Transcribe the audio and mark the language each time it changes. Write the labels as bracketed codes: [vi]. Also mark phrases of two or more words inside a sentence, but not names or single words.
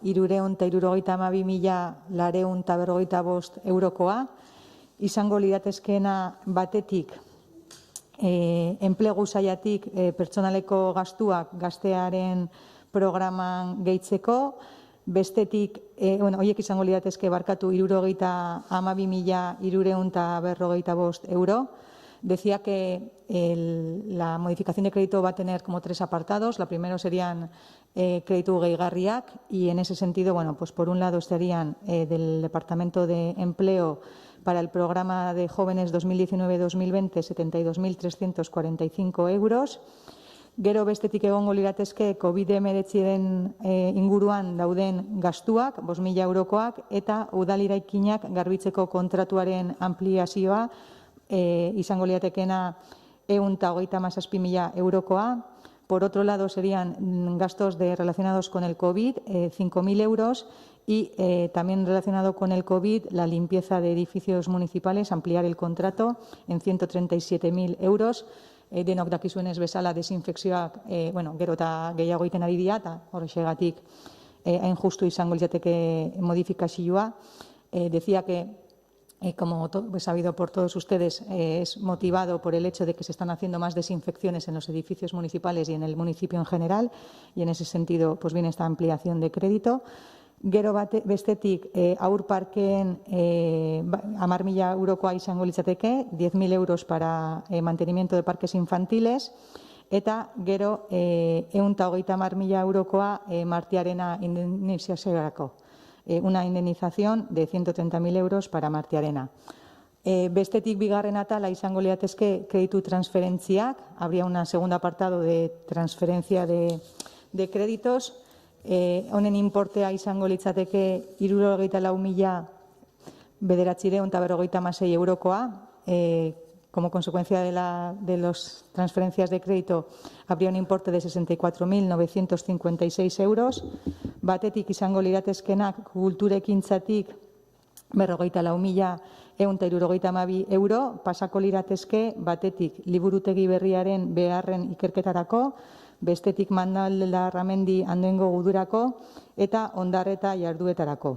[eu] 332.255 eurokoa, izango liratezkeena batetik enplegu sailatik pertsonaleko gastuak gaztearen programan gehitzeko, bestetik, horiek izango liratezke barkatu 32.355 euro. [es] Decía que la modificación de crédito va a tener como 3 apartados. La primero serían crédito gehigarriak y en ese sentido, por un lado estarían del Departamento de Empleo para el programa de jóvenes 2019-2020 72.345 euros. [eu] Gero bestetik egongo liratezke COVID-19 inguruan dauden gastuak, 5.000 eurokoak, eta udaliraikinak garbitzeko kontratuaren ampliazioa izango liratekena 137.000 eurokoa. [es] Por otro lado, serían gastos relacionados con el COVID, 5.000 euros, y también relacionado con el COVID, la limpieza de edificios municipales, ampliar el contrato en 137.000 euros. [eu] Denok dakizuenez bezala desinfekzioak, gero eta gehiago egiten ari dira, eta horrexegatik hain justu izango litzateke modifikazioa. [es] Decía que, como es sabido por todos ustedes, es motivado por el hecho de que se están haciendo más desinfecciones en los edificios municipales y en el municipio en general, y en ese sentido viene esta ampliación de crédito. [eu] Gero bestetik haur parkeen 10.000 eurokoa izango litzateke, [es] 10.000 euros para mantenimiento de parques infantiles, [eu] eta gero 130.000 eurokoa Martiarena indemnizaziorako. [es] Una indemnización de 130.000 euros para Martiarena. [eu] Bestetik bigarren atala izango liratezke kreditu transferentziak, [es] habría un segundo apartado de transferencia de créditos. [eu] Honen importea izango litzateke 64.956 eurokoa. [es] Como consecuencia de las transferencias de crédito, habría un importe de 64.956 euros. [eu] Batetik izango liratezkenak kulturekintzatik 44.172 euro pasako liratezke batetik liburutegi berriaren beharren ikerketarako, bestetik Mandalarramendi Andoaingo gudurako eta Ondarreta jarduetarako.